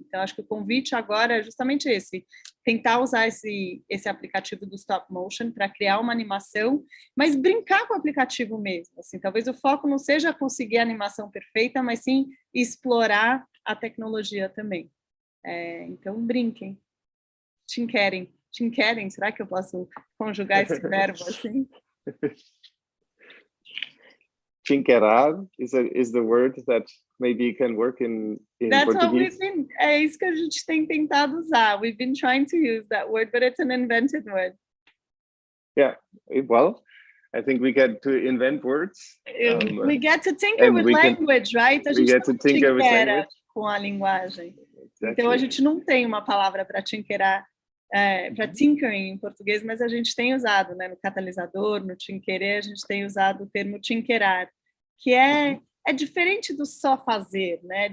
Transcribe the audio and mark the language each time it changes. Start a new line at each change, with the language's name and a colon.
Portuguese: Então, acho que o convite agora é justamente esse, tentar usar esse aplicativo do Stop Motion para criar uma animação, mas brincar com o aplicativo mesmo. Assim, talvez o foco não seja conseguir a animação perfeita, mas sim explorar a tecnologia também. Então, brinquem. Tinkerem, será que eu posso conjugar esse verbo assim?
English: Tinkerar is the word that maybe can work in That's Portuguese.
Portuguese: É isso que a gente tem tentado usar.
English: We've been trying to use that word, but it's an invented word. Yeah, well, I think we get to invent words. We get to tinker with language, right?
Portuguese: A gente não tinkera com a linguagem.
English: Exactly.
Portuguese: Então, a gente não tem uma palavra para tinkerar, para tinkering em português, mas a gente tem usado, né? No catalisador, no tinquerer, a gente tem usado o termo tinkerar, que é diferente do só fazer, né?